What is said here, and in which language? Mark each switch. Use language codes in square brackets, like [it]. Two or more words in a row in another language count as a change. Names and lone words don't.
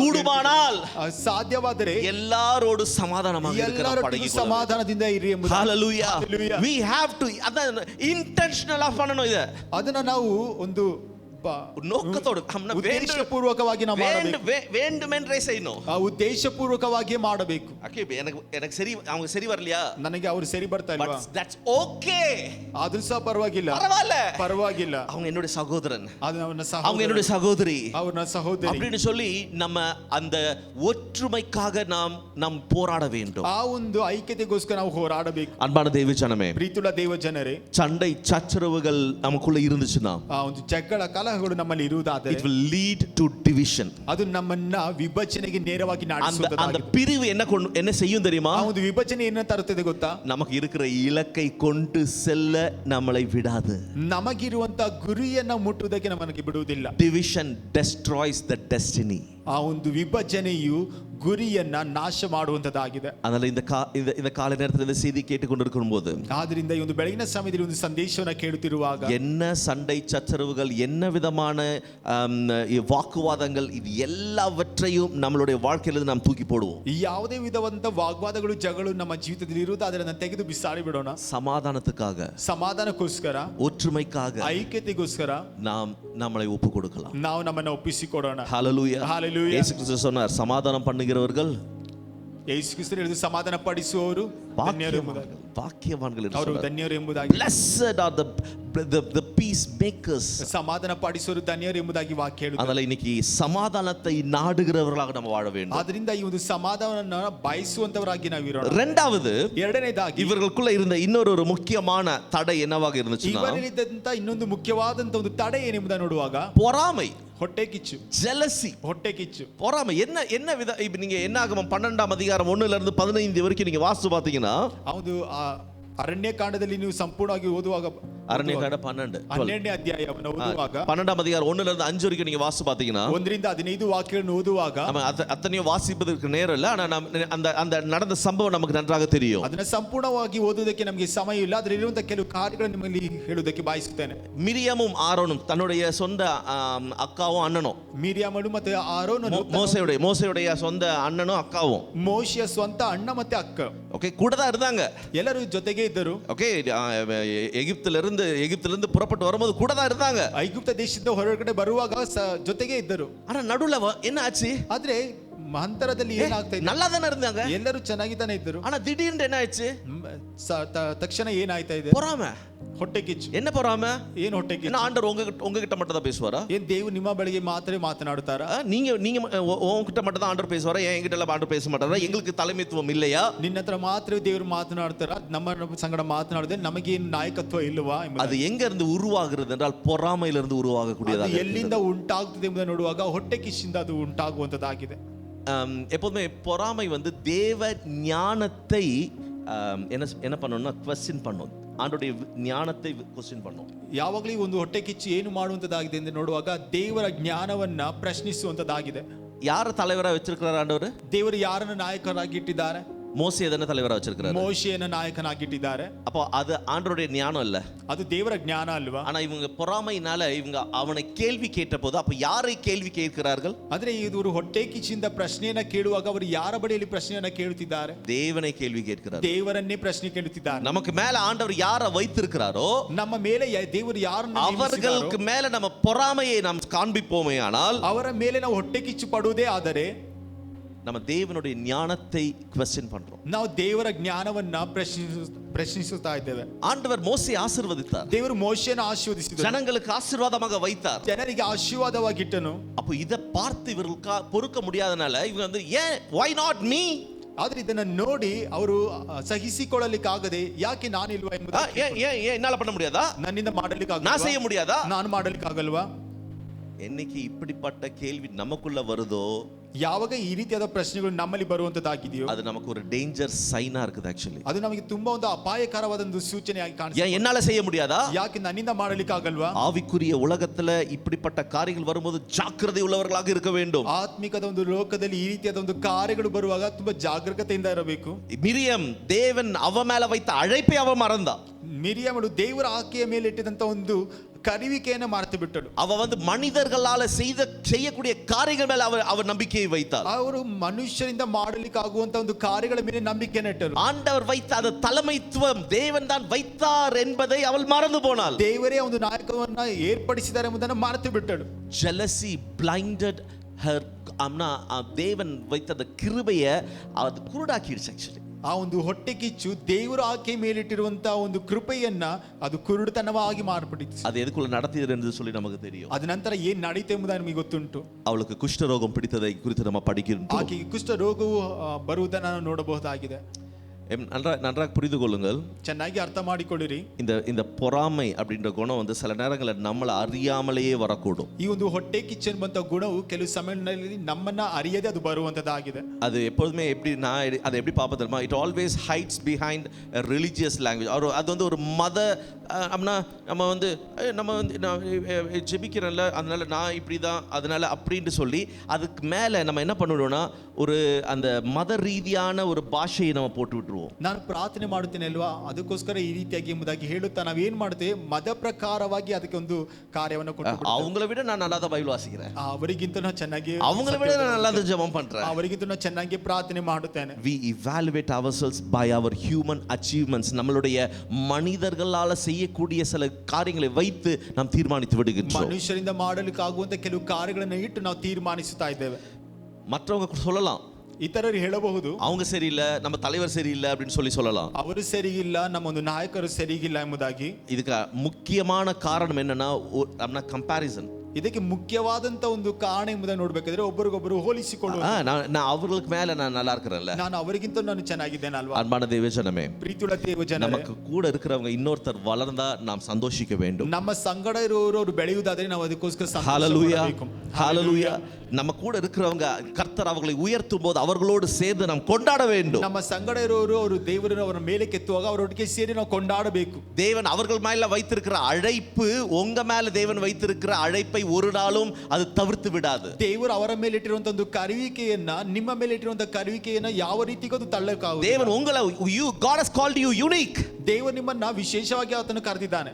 [ta] கூடுமானால் [kn] ಸಾಧ್ಯವಾದರೆ [ta] எல்லாரோடு சமாதானமாக இருக்கிற [kn] ಎಲ್ಲರೊಟ್ಟಿಗೆ ಸಮಾಧಾನದಿಂದ ಇರಿ ಎಂಬುದು. [en] Hallelujah. We have to intentionally [ta] பண்ணணும். இத [kn] ಅದನ್ನ ನಾವು ಒಂದು [ta] நோக்கத்தோடு [kn] ಉದ್ದೇಶಪೂರ್ವಕವಾಗಿ ನಾವು ಮಾಡಬೇಕು. [ta] வேண்டுமென்றே செய்யணும். [kn] ಆ ಉದ್ದೇಶಪೂರ್ವಕವಾಗಿಯೇ ಮಾಡಬೇಕು. [ta] ஓகே, எனக்கு சரி, அவங்க சரி வரலையா, [kn] ನನಗೆ ಅವರು ಸರಿ ಬರ್ತಾ ಇಲ್ವಾ, [en] that's okay, [kn] ಅದು ಸಹ ಪರವಾಗಿಲ್ಲ, ಪರವಾಗಿಲ್ಲ, [ta] அவங்க என்னுடைய சகோதரன், [kn] ಅದು ಅವನ [ta] அவங்க என்னுடைய சகோதரி, [kn] ಅವನ ಸಹೋದರಿ [ta] அப்படின்னு சொல்லி நம்ம அந்த ஒற்றுமைக்காக நாம் போராட வேண்டும். [kn] ಆ ಒಂದು ಐಕ್ಯತೆಗೋಸ್ಕರ ನಾವು ಹೋರಾಡಬೇಕು. [ta] அன்பான தேவ ஜனமே, [kn] ಪ್ರೀತಿಯುಳ್ಳ ದೇವ ಜನರೇ, [ta] சண்டை சச்சரவுகள் நமக்குள்ள இருந்துச்சுன்னா, [kn] ಆ ಒಂದು ಜಗಳ ಕಲಹಗಳು ನಮ್ಮಲ್ಲಿ ಇರುವುದಾದರೆ, [en] it will lead to division. [kn] ಅದು ನಮ್ಮನ್ನ ವಿಭಜನೆಗೆ ನೇರವಾಗಿ ನಡೆಸುತ್ತದೆ. [ta] அந்த பிரிவு என்ன செய்யும் தெரியுமா? [kn] ಆ ಒಂದು ವಿಭಜನೆ என்ன ತರುತ್ತದೆ ಗೊತ್ತಾ? [ta] நமக்கு இருக்கிற இலக்கை கொண்டு செல்ல நம்மளை விடாது. [kn] ನಮಗಿರುವಂತ ಗುರಿಯನ್ನ ಮುಟ್ಟುವುದಕ್ಕೆ ನಮಗೆ ಬಿಡುವುದಿಲ್ಲ. [en] Division destroys the destiny. [kn] ಆ ಒಂದು ವಿಭಜನೆಯು ಗುರಿಯನ್ನ ನಾಶ ಮಾಡುವಂತದ್ದಾಗಿದೆ. [ta] அதனால இந்த காலை நேரத்தில் இந்த செய்தி கேட்டுக்கொண்டிருக்கும் போது, [kn] ಆದ್ರಿಂದ ಈ ಒಂದು ಬೆಳಗಿನ ಸಮಯದಲ್ಲಿ ಒಂದು ಸಂದೇಶವನ್ನ ಕೇಳುತ್ತಿರುವಾಗ, [ta] என்ன சண்டை சச்சரவுகள், என்ன விதமான வாக்குவாதங்கள், இது எல்லாவற்றையும் நம்மளுடைய வாழ்க்கையிலிருந்து நாம் தூக்கி போடுவோம். [kn] ಯಾವುದೇ ವಿಧವಂತ ವಾಗ್ವಾದಗಳು ಜಗಳು ನಮ್ಮ ಜೀವಿತದಲ್ಲಿ ಇರುವುದಾದರೆ ಅದನ್ನ ತೆಗೆದು ಬಿಸಾಡಿ ಬಿಡೋಣ. [ta] சமாதானத்துக்காக, [kn] ಸಮಾಧಾನಕ್ಕೋಸ್ಕರ, [ta] ஒற்றுமைக்காக [kn] ಐಕ್ಯತೆಗೋಸ್ಕರ [ta] நாம் நம்மளை ஒப்பு கொடுக்கலாம். [kn] ನಾವು ನಮ್ಮನ್ನ ಒಪ್ಪಿಸಿಕೊಡೋಣ. [ta] ஹalleluya. ஹalleluya. இயேசு கிறிஸ்து சொன்னார், சமாதானம் பண்ணுகிறவர்கள், [kn] ಯೇಸು ಕ್ರಿಸ್ತನು ಹೇಳಿದ ಸಮಾಧಾನ ಪಡಿಸುವವರು [ta] பாக்கியவான்கள் [kn] ಅವರು ಧನ್ಯರು ಎಂಬುದಾಗಿ. [en] Blessed are the peacemakers. [kn] ಸಮಾಧಾನ ಪಡಿಸುವವರು ಧನ್ಯರು ಎಂಬುದಾಗಿ ವಾಕ್ಯ ಹೇಳುತ್ತದೆ. [ta] அதனால இன்னைக்கு சமாதானத்தை நாடுகிறவர்களாக நம்ம வாழ வேண்டும். [kn] ಆದ್ದರಿಂದ ಈ ಒಂದು ಸಮಾಧಾನವನ್ನು ಬಯಸುವಂತವರಾಗಿ ನಾವು ಇರೋಣ. [ta] இரண்டாவது, [kn] ಎರಡನೇದಾಗಿ [ta] இவர்களுக்குள்ள இருந்த இன்னொரு முக்கியமான தடை என்னவாக இருந்துச்சுன்னா, [kn] ಇವರಲ್ಲಿದ್ದಂತ ಇನ್ನೊಂದು ಮುಖ್ಯವಾದಂತ ಒಂದು ತಡೆ ಏನೆಂಬುದನ್ನು ನೋಡುವಾಗ, [ta] பொறாமை, [kn] ಹೊಟ್ಟೆ ಕಿಚ್ಚು, jealousy. ಹೊಟ್ಟೆ ಕಿಚ್ಚು, [ta] பொறாமை என்ன வித, இப்ப நீங்க என்னாகமம் 12ஆம் அதிகாரம் 1ல இருந்து 15 வரைக்கும் நீங்க வாசிச்சு பாத்தீங்கன்னா, [kn] ಹೌದು, ಅರಣ್ಯ ಕಾಂಡದಲ್ಲಿ ನೀವು ಸಂಪೂರ್ಣವಾಗಿ ಓದುವಾಗ, ಅರಣ್ಯಕಾಂಡ 12ನೇ ಅಧ್ಯಾಯವನ್ನು ಓದುವಾಗ, [ta] 12ஆம் அதிகாரம் 1ல இருந்து 5 வரைக்கும் நீங்க வாசிச்சு பாத்தீங்கன்னா, [kn] 1ರಿಂದ 15 வாಕ್ಯಗಳನ್ನು ಓದುವಾಗ, [ta] நம்ம அத்தனையும் வாசிப்பதற்கு நேரம் இல்ல, ஆனா அந்த நடந்த சம்பவம் நமக்கு நன்றாக தெரியும். [kn] ಅದನ್ನ ಸಂಪೂರ್ಣವಾಗಿ ಓದುವುದಕ್ಕೆ ನಮಗೆ ಸಮಯ ಇಲ್ಲ, ಅದರಲ್ಲಿ ಇರುವಂತ ಕೆಲವು ಕಾರ್ಯಗಳನ್ನು ನಿಮ್ಮಲ್ಲಿ ಹೇಳುವುದಕ್ಕೆ ಬಯಸುತ್ತೇನೆ. [ta] மிரியாமும் ஆரோனும் தன்னுடைய சொந்த அக்காவும் அண்ணனும், [kn] ಮಿರಿಯಾಮಳು ಮತ್ತೆ ಆರೋನನು, [ta] மோசேயுடைய சொந்த அண்ணனும் அக்காவும், [kn] ಮೋಶೆಯ ಸ್ವಂತ ಅಣ್ಣ ಮತ್ತೆ ಅಕ್ಕ, [ta] ஓகே, கூட தான் இருந்தாங்க, [kn] ಎಲ್ಲರೂ ಜೊತೆಗೆ ಇದ್ದರು. [ta] ஓகே, எகிப்திலிருந்து புறப்பட்டு வரும்போது கூட தான் இருந்தாங்க. [kn] ಐಗುಪ್ತ ದೇಶದಿಂದ ಹೊರಗಡೆ ಬರುವಾಗ ಜೊತೆಗೆ ಇದ್ದರು. [ta] ஆனா நடுவுல என்ன ஆச்சு? [kn] ಆದ್ರೆ ಮಂತರದಲ್ಲಿ ಏನಾಗ್ತಾ ಇದೆ? [ta] நல்லா தானே இருந்தாங்க, [kn] ಎಲ್ಲರೂ ಚೆನ್ನಾಗಿದ್ದಾನೆ ಇದ್ದರು. [ta] ஆனா திடீர்னு என்ன ஆச்சு? [kn] ತಕ್ಷಣ ಏನಾಯ್ತಾ ಇದೆ? [ta] பொறாமை, [kn] ಹೊಟ್ಟೆ ಕಿಚ್ಚು. [ta] என்ன பொறாமை? [kn] ಏನು ಹೊಟ್ಟೆ ಕಿಚ್ಚು? [ta] என்ன ஆண்டவர் உங்ககிட்ட மட்டும் தான் பேசுவாரா? [kn] ಏನ್ ದೇವರು ನಿಮ್ಮ ಬಳಿಗೆ ಮಾತ್ರ ಮಾತನಾಡುತ್ತಾರಾ? [ta] நீங்க உங்ககிட்ட மட்டும் தான் ஆண்டவர் பேசுவாரா? என்கிட்ட எல்லாம் ஆண்டவர் பேச மாட்டாரா? எங்களுக்கு தலைமைத்துவம் இல்லையா? [kn] ನಿನ್ನ ಹತ್ರ ಮಾತ್ರ ದೇವರು ಮಾತನಾಡ್ತಾರಾ? ನಮ್ಮ ಸಂಗಡ ಮಾತನಾಡದೆ ನಮಗೇನು ನಾಯಕತ್ವ ಇಲ್ಲವಾ? [ta] அது எங்க இருந்து உருவாகிறது என்றால் பொறாமையிலிருந்து உருவாகக்கூடியதாக. [kn] ಎಲ್ಲಿಂದ ಉಂಟಾಗುತ್ತದೆ ಎಂಬುದನ್ನು ನೋಡುವಾಗ ಹೊಟ್ಟೆ ಕಿಚ್ಚಿಂದ ಅದು ಉಂಟಾಗುವಂತದ್ದಾಗಿದೆ. [ta] எப்போதுமே பொறாமை வந்து தேவ ஞானத்தை என்ன பண்ணணும்னா ಕ್ವೆಶ್ಚನ್ பண்ணும், ஆண்டவருடைய ஞானத்தை ಕ್ವೆಶ್ಚನ್ பண்ணும். [kn] ಯಾವಾಗಲೂ ಒಂದು ಹೊಟ್ಟೆ ಕಿಚ್ಚು ಏನು ಮಾಡುವಂತದ್ದಾಗಿದೆ ಎಂದು ನೋಡುವಾಗ ದೇವರ ಜ್ಞಾನವನ್ನ ಪ್ರಶ್ನಿಸುವಂತದ್ದಾಗಿದೆ. [ta] யார தலைவரா வச்சிருக்கிறார் ஆண்டவர்? [kn] ದೇವರು ಯಾರನ್ನು ನಾಯಕರಾಗಿ ಇಟ್ಟಿದ್ದಾರೆ? [ta] மோசே தான தலைவரா வச்சிருக்காரு. [kn] ಮೋಶೆಯನ್ನ ನಾಯಕನಾಗಿಟ್ಟಿದ್ದಾರೆ. [ta] அப்போ அது ஆண்டவருடைய ஞானம் இல்ல, [kn] ಅದು ದೇವರ ಜ್ಞಾನ ಅಲ್ವಾ? [ta] ஆனா இவங்க பொறாமையினால இவங்க அவனை கேள்வி கேட்டபோது, அப்ப யாரை கேள்வி கேட்கிறார்கள்? [kn] ಆದ್ರೆ ಇವರು ಹೊಟ್ಟೆ ಕಿಚ್ಚಿಂದ ಪ್ರಶ್ನೆಯನ್ನ ಕೇಳುವಾಗ ಅವರು ಯಾರ ಬಳಿಯಲ್ಲಿ ಪ್ರಶ್ನೆಯನ್ನ ಕೇಳುತ್ತಿದ್ದಾರೆ? [ta] தேவனை கேள்வி கேட்கிறார். [kn] ದೇವರನ್ನೇ ಪ್ರಶ್ನೆ ಕೇಳುತ್ತಿದ್ದಾರೆ. [ta] நமக்கு மேல ஆண்டவர் யாரை வைத்திருக்கிறாரோ, [kn] ನಮ್ಮ ಮೇಲೆ ದೇವರು ಯಾರನ್ನು [ta] அவர்களுக்கு மேல நம்ம பொறாமையை நாம் காண்பிப்போமே ஆனால், [kn] ಅವರ ಮೇಲೆ ನಾವು ಹೊಟ್ಟೆ ಕಿಚ್ಚು ಪಡುವುದೇ ಆದರೆ [ta] நம்ம தேவனுடைய ஞானத்தை ಕ್ವೆಶ್ಚನ್ பண்றோம். [kn] ನಾವು ದೇವರ ಜ್ಞಾನವನ್ನ ಪ್ರಶ್ನಿಸುತ್ತಾ ಇದ್ದೇವೆ. [ta] ஆண்டவர் மோசே ஆசீர்வதித்தார், [kn] ದೇವರು ಮೋಶೆಯನ್ನು ಆಶೀರ್ವದಿಸಿದರು, [ta] ஜனங்களுக்கு ஆசீர்வாதமாக வைத்தார், [kn] ಜನರಿಗೆ ಆಶೀರ್ವಾದವಾಗಿಟ್ಟನು. [ta] அப்போ இத பார்த்து இவர்களுக்கு பொறுக்க முடியாதனால இவங்க வந்து ஏன் [en] why not me? [kn] ಆದ್ರೆ ಇದನ್ನ ನೋಡಿ ಅವರು ಸಹಿಸಿಕೊಳ್ಳಲಿಕ್ಕಾಗದೆ ಯಾಕೆ ನಾನಿಲ್ವಾ ಎಂಬುದು, [ta] என்னால பண்ண முடியாதா? [kn] ನನ್ನಿಂದ ಮಾಡಲಿಕ್ಕಾಗಲ್ವಾ? [ta] நான் செய்ய முடியாதா? [kn] ನಾನು ಮಾಡಲಿಕ್ಕಾಗಲ್ವಾ? [ta] என்னைக்கு இப்படிப்பட்ட கேள்வி நமக்குள்ள வருதோ, [kn] ಯಾವಾಗ ಈ ರೀತಿಯಾದ ಪ್ರಶ್ನೆಗಳು ನಮ್ಮಲ್ಲಿ ಬರುವಂತದ್ದಾಗಿದೆಯೋ, [ta] அது நமக்கு ஒரு [en] danger sign [ta] இருக்குது. [kn] ಆಕ್ಚುಲಿ ಅದು ನಮಗೆ ತುಂಬಾ ಒಂದು ಅಪಾಯಕರವಾದ ಒಂದು ಸೂಚನೆಯಾಗಿ ಕಾಣಿಸುತ್ತೆ. [ta] ஏன் என்னால செய்ய முடியாதா? [kn] ಯಾಕೆ ನನ್ನಿಂದ ಮಾಡಲಿಕ್ಕಾಗಲ್ವಾ? [ta] ஆவிக்குரிய உலகத்துல இப்படிப்பட்ட காரியங்கள் வரும்போது ஜாக்கிரதை உள்ளவர்களாக இருக்க வேண்டும். [kn] ಆತ್ಮಿಕದ ಒಂದು ಲೋಕದಲ್ಲಿ ಈ ರೀತಿಯಾದ ಒಂದು ಕಾರ್ಯಗಳು ಬರುವಾಗ ತುಂಬಾ ಜಾಗರೂಕತೆಯಿಂದ ಇರಬೇಕು. [ta] மிரியம் தேவன் அவ மேல வைத்த அழைப்பை அவ மறந்தா. [kn] ಮಿರಿಯಮಳು ದೇವರ ಆಕೆಯ ಮೇಲೆ ಇಟ್ಟಿದಂತ ಒಂದು ಕರಿವಿಕೆಯನ್ನು ಮರೆತು ಬಿಟ್ಟಳು. [ta] அவ வந்து மனிதர்களால செய்யக்கூடிய காரியங்கள் மேல அவர் நம்பிக்கையை வைத்தாள். [kn] ಅವರು ಮನುಷ್ಯರಿಂದ ಮಾಡಲಿಕ್ಕೆ ಆಗುವಂತ ಒಂದು ಕಾರ್ಯಗಳ ಮೇಲೆ ನಂಬಿಕೆ ನೆಟ್ಟರು. [ta] ஆண்டவர் வைத்த அந்த தலைமைத்துவம் தேவன் தான் வைத்தார் என்பதை அவள் மறந்து போனாள். [kn] ದೇವರೇ ಒಂದು ನಾಯಕವನ್ನ ಏರ್ಪಡಿಸಿದ್ದಾರೆ ಎಂಬುದನ್ನು ಮರೆತು ಬಿಟ್ಟಳು. [en] jealousy blinded her. [ta] தேவன் வைத்த அந்த கிருபையை அது குருடாக்கிடுச்சு. ஆக்சுவலி [kn] ಆ ಒಂದು ಹೊಟ್ಟೆ ಕಿಚ್ಚು ದೇವರು ಆಕೆ ಮೇಲಿಟ್ಟಿರುವಂತಹ ಒಂದು ಕೃಪೆಯನ್ನ ಅದು ಕುರುಡುತನವಾಗಿ ಮಾರ್ಪಡಿತು. [ta] அது எதுக்குள்ள நடத்தியது என்று சொல்லி நமக்கு தெரியும். [kn] ಅದ ನಂತರ ಏನ್ ನಡೀತು ಎಂಬುದು ನಮಗೆ ಗೊತ್ತುಂಟು. [ta] அவளுக்கு குஷ்டரோகம் பிடித்ததை குறித்து நம்ம படிக்கிறோம். [kn] ಆಕೆಗೆ ಕುಷ್ಠ ರೋಗವು ಬರುವುದನ್ನು ನಾವು ನೋಡಬಹುದಾಗಿದೆ. [ta] நன்றாக புரிந்து கொள்ளுங்கள், [kn] ಚೆನ್ನಾಗಿ ಅರ್ಥ ಮಾಡಿಕೊಳ್ಳಿರಿ. [ta] இந்த பொறாமை அப்படின்ற குணம் வந்து சில நேரங்களில் நம்மளை அறியாமலேயே வரக்கூடும். [kn] ಈ ಒಂದು ಹೊಟ್ಟೆ ಕಿಚ್ಚು ಎಂಬಂತ ಗುಣವು ಕೆಲವು ಸಮಯಗಳಲ್ಲಿ ನಮ್ಮನ್ನ ಅರಿಯದೆ ಅದು ಬರುವಂತದ್ದಾಗಿದೆ. [ta] அது எப்போதுமே எப்படி அதை எப்படி பார்ப்பது தெரியுமா? [en] it always hides behind religious language. [ta] அது வந்து ஒரு மத நம்ம வந்து ஜெபிக்கிறோம்ல, அதனால நான் இப்படி தான், அதனால அப்படின்ட்டு சொல்லி அதுக்கு மேலே நம்ம என்ன பண்ணிடுவோம்னா ஒரு அந்த மத ரீதியான ஒரு பாஷையை நம்ம போட்டு விட்டுருவோம். [kn] ನಾನು ಪ್ರಾರ್ಥನೆ ಮಾಡುತ್ತೇನೆ ಅಲ್ವಾ, ಅದಕ್ಕೋಸ್ಕರ ಈ ರೀತಿಯಾಗಿ ಎಂಬುದಾಗಿ ಹೇಳುತ್ತಾ ನಾವೇನ್ ಮಾಡ್ತೇವೆ, ಮದ ಪ್ರಕಾರವಾಗಿ ಅದಕ್ಕೆ ಒಂದು ಕಾರ್ಯವನ್ನು ಕೊಟ್ಟು [ta] அவங்கள விட நான் நல்லா தான் பைபிள் வாசிக்கிறேன், [kn] ಅವರಿಗಿಂತ ನಾನು ಚೆನ್ನಾಗಿ, [ta] அவங்கள விட நான் நல்லா தான் ஜெபம் பண்றேன், [kn] ಅವರಿಗಿಂತ ನಾನು ಚೆನ್ನಾಗಿ ಪ್ರಾರ್ಥನೆ ಮಾಡುತ್ತೇನೆ. [en] we evaluate ourselves by our human achievements. [ta] நம்மளுடைய மனிதர்களால செய்யக்கூடிய சில காரியங்களை வைத்து நாம் தீர்மானித்து விடுகின்றோம். [kn] ಮನುಷ್ಯರಿಂದ ಮಾಡಲಿಕ್ಕೆ ಆಗುವಂತ ಕೆಲವು ಕಾರ್ಯಗಳನ್ನು ಇಟ್ಟು ನಾವು ತೀರ್ಮಾನಿಸುತ್ತಾ ಇದ್ದೇವೆ. [ta] மற்றவங்க சொல்லலாம், [kn] ಇತರರು ಹೇಳಬಹುದು [ta] அவங்க சரியில்லை, நம்ம தலைவர் சரியில்லை அப்படின்னு சொல்லலாம். [kn] ಅವರು ಸರಿಯಿಲ್ಲ, ನಮ್ಮ ಒಂದು ನಾಯಕರು ಸರಿಯಿಲ್ಲ ಎಂಬುದಾಗಿ. [ta] இதுக்கு முக்கியமான காரணம் என்னன்னா கம்பேரிசன். [kn] ಇದಕ್ಕೆ ಮುಖ್ಯವಾದಂತ ಒಂದು ಕಾರಣ ಎಂಬುದನ್ನು ನೋಡಬೇಕಾದ್ರೆ ಒಬ್ಬರಿಗೊಬ್ಬರು ಹೋಲಿಸಿಕೊಳ್ಳುವುದು. [ta] நான் அவங்களுக்கு மேல நான் நல்லா இருக்கிறேன்ல, [kn] ನಾನು ಅವರಿಗಿಂತ ನಾನು ಚೆನ್ನಾಗಿದ್ದೇನೆ ಅಲ್ವಾ? [ta] அன்பான தேவஜனமே, [kn] ಪ್ರೀತಿಯುಳ್ಳ ದೇವಜನರೇ, [ta] நமக்கு கூட இருக்கிறவங்க இன்னொருத்தர் வளர்ந்தா நாம் சந்தோஷிக்க வேண்டும். [kn] ನಮ್ಮ ಸಂಗಡ ಇರುವವರು ಅವರು ಬೆಳೆಯುವುದಾದ್ರೆ ನಾವು ಅದಕ್ಕೋಸ್ಕರ [ta] ஹalleluya, ஹalleluya. நம்ம கூட இருக்கிறவங்க கர்த்தர் அவர்களை உயர்த்தும் போது அவர்களோடு சேர்ந்து நாம் கொண்டாட வேண்டும். [kn] ನಮ್ಮ ಸಂಗಡ ಇರುವವರು ಅವರು ದೇವರನ್ನು ಅವರ ಮೇಲೆ ಕೆತ್ತುವಾಗ ಅವರೊಟ್ಟಿಗೆ ಸೇರಿ ನಾವು ಕೊಂಡಾಡಬೇಕು. [ta] தேவன் அவர்கள் மேல வைத்திருக்கிற அழைப்பு, உங்க மேல தேவன் வைத்திருக்கிற அழைப்பை ஒரு நாளும் அது தவிர்த்து விடாது. [kn] ದೇವರು ಅವರ ಮೇಲೆ ಇಟ್ಟಿರುವಂತ ಒಂದು ಕರುವಿಕೆಯನ್ನ, ನಿಮ್ಮ ಮೇಲೆ ಇಟ್ಟಿರುವಂತ ಕರುವಿಕೆಯನ್ನ ಯಾವ ರೀತಿಗೂ ಅದು ತಳ್ಳಕ್ಕಾಗುವುದಿಲ್ಲ. [ta] தேவன் உங்களை [en] God has called you unique. [kn] ದೇವರು ನಿಮ್ಮನ್ನ ವಿಶೇಷವಾಗಿ ಆತನು ಕರೆದಿದ್ದಾನೆ.